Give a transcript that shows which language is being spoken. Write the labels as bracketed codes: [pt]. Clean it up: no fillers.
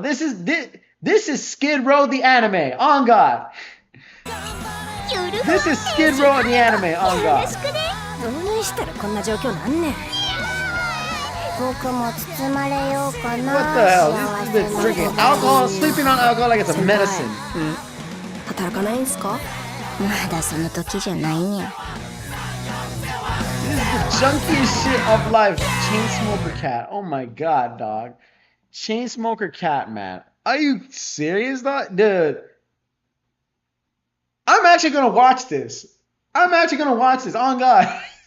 [en] This is Skid Row the anime. On God. This is Skid Row the anime. On God. [ja] どうしたらこんな状況なんねん僕も包まれようかな [en] What the hell? This is drinking alcohol, sleeping on alcohol like it's a medicine. [ja] 働かないんすかまだその時じゃないにゃ [en] The junkiest shit of life. Chainsmoker cat. Oh my god, dog. Chainsmoker cat, man. Are you serious, dog? Dude. I'm actually gonna watch this. On God.